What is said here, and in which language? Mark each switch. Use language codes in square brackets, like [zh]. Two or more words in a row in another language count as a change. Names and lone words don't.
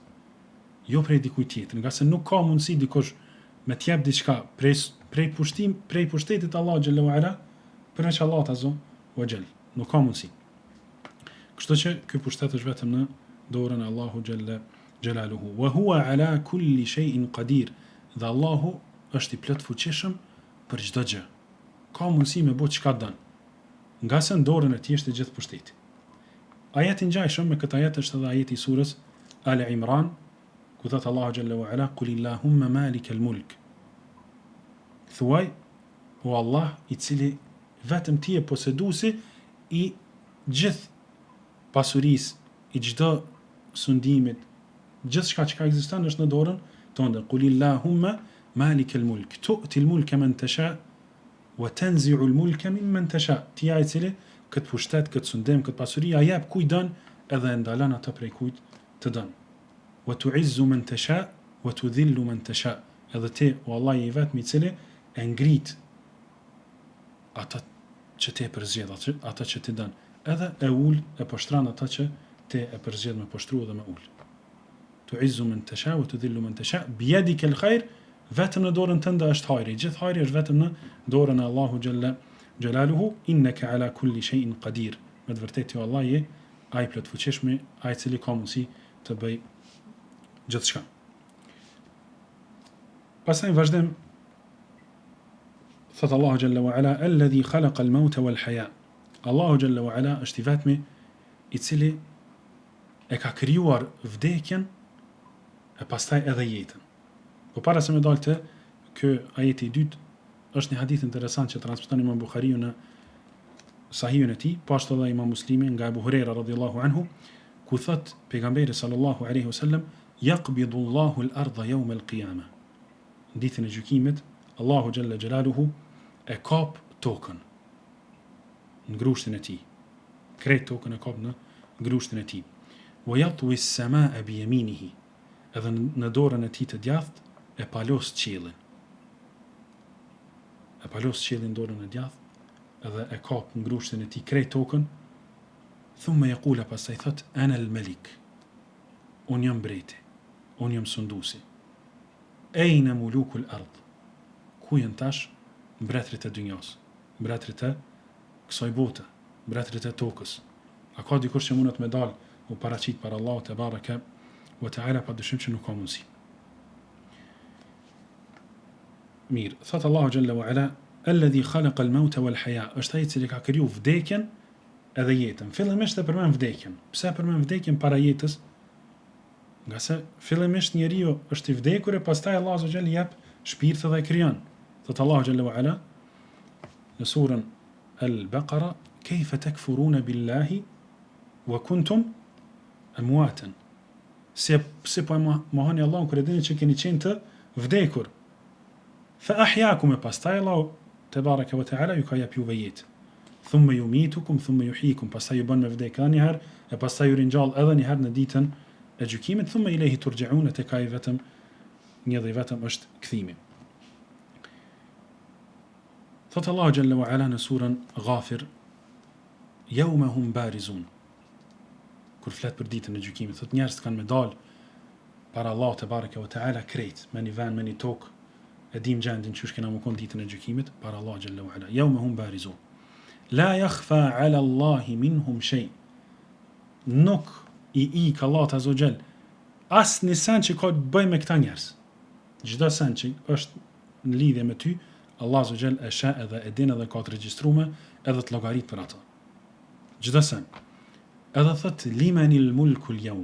[sq] Jo prej dikujt tjetër, nga se nuk ka mundësi dikush me t'jep diçka prej pushtetit Allah [ar] جل وعلا, [sq] përveç Allahut [ar] عز وجل. [sq] Nuk ka mundësi. Kështu që ky pushtet është vetëm në dorën e Allahu [ar] جل جلاله. وهو على كل شيء قدير. [sq] Dhe Allahu është i plot fuqishëm për çdo gjë. Ka mundësi me bëj çka don. Nga se në dorën e tij është i gjithë pushteti. Ajeti i ngjashëm me këtë ajet është edhe ajeti i surës Ali Imran, ku thot Allahu [ar] جل وعلا قل اللهم مالك الملك. [sq] Thuaj o Allah i cili vetëm ti je poseduesi i gjithë pasurisë, i çdo sundimit, gjithçka që ekziston është në dorën tënde. [ar] قل اللهم مالك الملك تؤتي الملك من تشاء وتنزع الملك ممن تشاء. [sq] Ti ai i cili kët pushtet, kët sundim, kët pasuri ja jep kujt don edhe e ndalon atë prej kujt të don. [ar] وتعز من تشاء وتذل من تشاء. [sq] Edhe ti o Allah je i vetmi i cili e ngrit ata që ti e përzgjedh, ata që ti don, edhe e ul e poshtron ata që ti e përzgjedh me poshtru dhe me ul. [ar] تعز من تشاء وتذل من تشاء بيدك الخير. [sq] Vetëm në dorën tënde është hajri, gjithë hajri është vetëm në dorën e Allahu [ar] جل جلاله. إنك على كل شيء قدير. [sq] Me të vërtetë o Allah je ai plot fuqishëm, ai i cili ka mundësi të bëj gjithçka. Pastaj vazhdim thot Allahu [ar] جل وعلا الذي خلق الموت والحياة. [sq] Allahu [ar] جل وعلا [sq] është i vetmi i cili e ka krijuar vdekjen e pastaj edhe jetën. Po para se me dalë të ky ajeti i dytë, është një hadith interesant që transmeton Imam Buhariu në Sahihun e tij, po ashtu edhe Imam Muslimi nga Abu Huraira [ar] رضي الله عنه, [sq] ku thot pejgamberi [ar] صلى الله عليه وسلم يقبض الله الأرض يوم القيامة. [sq] Ditën e gjykimit, Allahu [ar] جل جلاله [sq] e kap tokën në grushtin e tij. Krejt tokën e kap në grushtin e tij. [ar] ويطوي السماء بيمينه. [sq] Edhe në dorën e tij të djathtë e palos qiellin. E palos qiellin dorën e djathtë edhe e kap në grushtin e tij krejt tokën. [ar] ثم يقول, [sq] pastaj thot, [ar] أنا الملك. [sq] Unë jam mbreti, unë jam sunduesi. [ar] أين ملوك الأرض. [sq] Ku janë tash mbretërit e dynjas, mbretërit e kësaj bote, mbretërit e tokës? A ka dikush që mundet me dal u paraqit para Allahut [ar] تبارك وتعالى? [sq] Pa dyshim që nuk ka mundësi. Mirë, thot Allahu [ar] جل وعلا, الذي خلق الموت والحياة, [sq] është ai i cili ka kriju vdekjen edhe jetën. Fillimisht e përmend vdekjen. Pse përmend vdekjen para jetës? Nga se fillimisht njeriu është i vdekur e pastaj Allahu [ar] عز وجل [sq] jep shpirt dhe e krijon. Thot Allahu [ar] جل وعلا [sq] në surën Al-Baqara, [ar] كيف تكفرون بالله وكنتم أمواتا. [sq] Se po mohoni Allahun kur e dini që keni qenë të vdekur. [ar] فأحياكم, [sq] e pastaj Allahu [ar] تبارك وتعالى [sq] ju ka jep juve jetë. [ar] ثم يميتكم ثم يحييكم, [sq] pastaj ju bën me vdekje edhe një herë e pastaj ju ringjall edhe një herë në ditën e gjykimit. [ar] ثم إليه ترجعون, [sq] tek ai vetëm një dhe vetëm është kthimi. Thot Allahu [ar] جل وعلا [sq] në surën Ghafir, [ar] يوم هم بارزون. [sq] Kur flet për ditën e gjykimit, thot njerëzit kanë me dal para Allahut [ar] تبارك وتعالى [sq] krejt, me një vend, me një tokë, e dim gjendin çysh kena më kon ditën e gjykimit para Allahut [ar] جل وعلا. يوم هم بارزون. لا يخفى على الله منهم شيء. [sq] Nuk i ka Allahu [ar] عز وجل [sq] as një sen që ka të bëjë me këta njerëz. Çdo sen që është në lidhje me ty, Allahu [ar] عز وجل [sq] e sheh edhe e din edhe ka të regjistruar edhe të llogarit për ato. Çdo sen. Edhe thot [ar] لمن الملك اليوم.